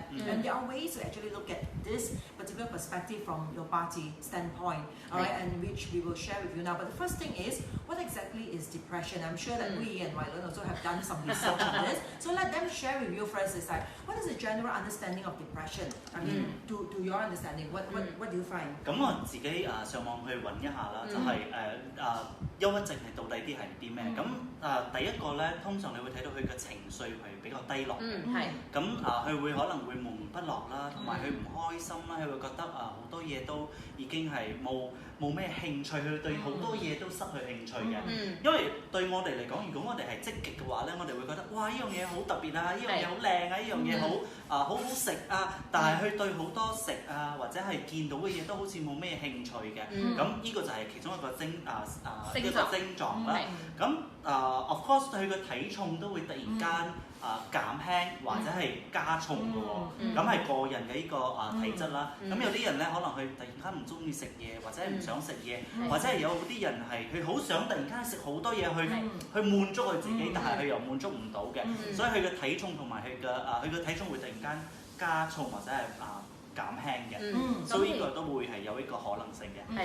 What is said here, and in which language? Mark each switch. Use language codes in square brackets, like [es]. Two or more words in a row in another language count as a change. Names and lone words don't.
[en] And there are ways to actually look at this particular perspective from your party standpoint, alright, and which we will share with you now. But the first thing is, what exactly is depression? I'm sure that we and Wai Lun also have done some research on this. So let them share with you first. Is like, what is the general understanding of depression? I mean, to your understanding, what do you find? [yue] 咁我自己上網去揾一下啦，就係憂鬱症係到底啲係啲咩？咁第一個咧，通常你會睇到佢嘅情緒係比較低落嘅。咁佢會可能會悶不樂啦，同埋佢唔開心啦，佢會覺得好多嘢都已經係冇咩興趣，佢對好多嘢都失去興趣嘅。因為對我哋嚟講，如果我哋係積極嘅話咧，我哋會覺得哇，呢樣嘢好特別啊，呢樣嘢好靚啊，呢樣嘢好好食啊。但係佢對好多食啊或者係見到嘅嘢都好似冇咩興趣嘅。咁呢個就係其中一個症狀啦。咁 [en] of course [yue] 佢嘅體重都會突然間減輕或者係加重嘅喎，咁係個人嘅呢個體質啦。咁有啲人咧可能佢突然間唔中意食嘢，或者係唔想食嘢，或者係有啲人係佢好想突然間食好多嘢去滿足佢自己，但係佢又滿足唔到嘅，所以佢嘅體重同埋佢嘅體重會突然間加重或者係減輕嘅，所以呢個都會係有一個可能性嘅。